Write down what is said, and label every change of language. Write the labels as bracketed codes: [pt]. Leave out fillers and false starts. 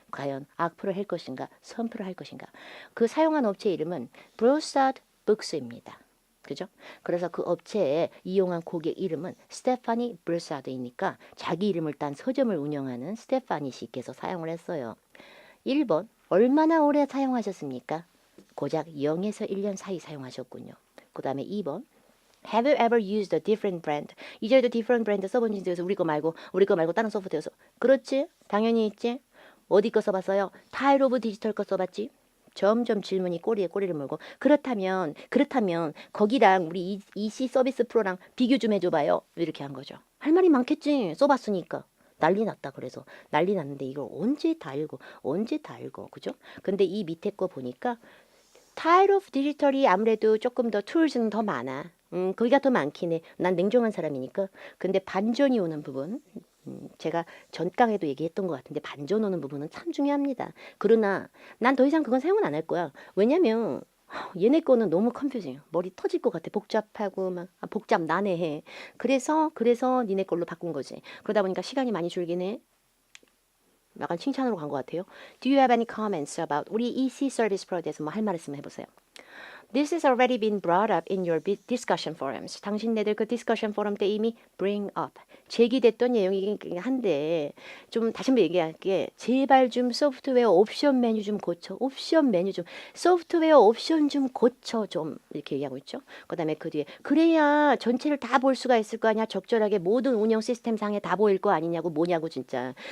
[ko] 과연 악플을 할 것인가 선플을 할 것인가. 그 사용한 업체 이름은 Broussard Books입니다. 그죠? 그래서 그 업체에 이용한 고객 이름은 스테파니 브루사드이니까 자기 이름을 딴 서점을 운영하는 스테파니 씨께서 사용을 했어요. 1번 얼마나 오래 사용하셨습니까? 고작 0에서 1년 사이 사용하셨군요. 그 다음에 2번 [en] Have you ever used a different brand? [ko] 이제도 different brand 써본 적이 있어서 우리 거 말고 다른 소프트웨어서. 그렇지? 당연히 있지? 어디 거 써봤어요? 타일 오브 디지털 거 써봤지? 점점 질문이 꼬리에 꼬리를 물고 그렇다면 거기랑 우리 EC 서비스 프로랑 비교 좀 해줘봐요. 이렇게 한 거죠. 할 말이 많겠지. 써봤으니까. 난리 났다. 그래서 난리 났는데 이걸 언제 다 읽어 그죠? 근데 이 밑에 거 보니까 타일 오브 디지털이 아무래도 조금 더 툴즈는 더 많아. 거기가 더 많긴 해. 난 냉정한 사람이니까. 근데 반전이 오는 부분, 제가 전강에도 얘기했던 것 같은데 반전 오는 부분은 참 중요합니다. 그러나 난 더 이상 그건 사용은 안 할 거야. 왜냐면 얘네 거는 너무 컨퓨징. 머리 터질 것 같아. 복잡하고 막 복잡 난해해. 그래서 니네 걸로 바꾼 거지. 그러다 보니까 시간이 많이 줄긴 해. 약간 칭찬으로 간 것 같아요. [en] Do you have any comments about [ko] 우리 EC 서비스 프로에 대해서 뭐 할 말 있으면 해보세요. [en] This has already been brought up in your discussion forums. [ko] 당신네들 그 디스커션 포럼 때 이미 bring up, 제기됐던 내용이긴 한데 좀 다시 한번 얘기할게. 제발 좀 소프트웨어 옵션 메뉴 좀 고쳐. 소프트웨어 옵션 좀 고쳐 좀 이렇게 얘기하고 있죠. 그 다음에 그 뒤에 그래야 전체를 다 볼 수가 있을 거 아니야. 적절하게 모든 운영 시스템 상에 다 보일 거 아니냐고 뭐냐고 진짜.